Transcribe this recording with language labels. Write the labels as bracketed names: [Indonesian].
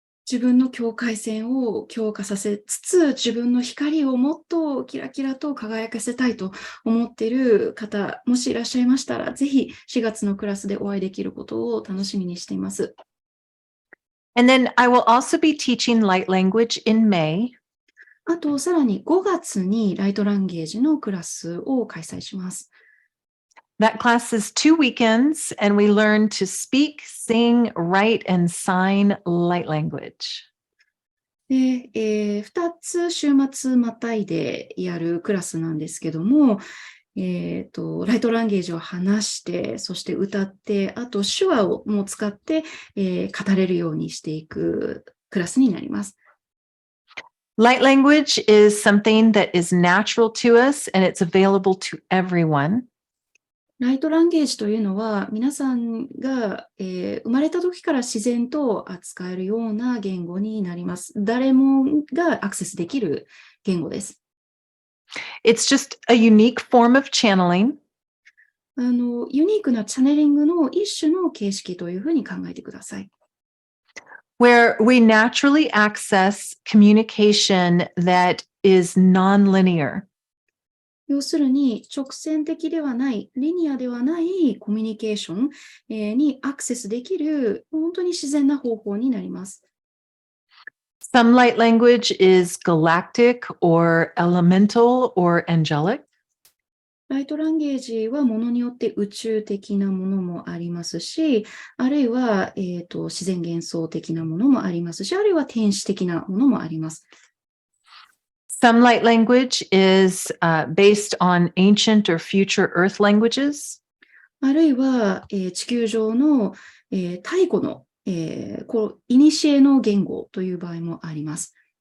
[Japanese] 自分の境界線を強化させつつ、自分の光をもっとキラキラと輝かせたいと思っている方、もしいらっしゃいましたら、ぜひ4月のクラスでお会いできることを楽しみにしています。 [English] And then I will also be teaching light language in May. [Japanese] あと、さらに5月にライトランゲージのクラスを開催します。 [English] That class is 2 weekends, and we learn to speak, sing, write, and sign light language. [Japanese] で、2つ週末またいでやるクラスなんですけども、ライトランゲージを話して、そして歌って、あと手話をも使って、語れるようにしていくクラスになります。 [English] Light language is something that is natural to us, and it's available to everyone. [Japanese] ライトランゲージというのは皆さんが、生まれた時から自然と扱えるような言語になります。誰もがアクセスできる言語です。 [English] It's just a unique form of channeling. [Japanese] ユニークなチャネリングの一種の形式というふうに考えてください。 [English] Where we naturally access communication that is nonlinear. [Japanese] 要するに直線的ではない、リニアではないコミュニケーションにアクセスできる本当に自然な方法になります。 [English] Some light language is galactic or elemental or angelic. [Japanese] ライトランゲージはものによって宇宙的なものもありますし、あるいは、自然幻想的なものもありますし、あるいは天使的なものもあります。 [English] Some light language is based on ancient or future earth languages. [Japanese] あるいは、地球上の、太古の、古の言語という場合もあります。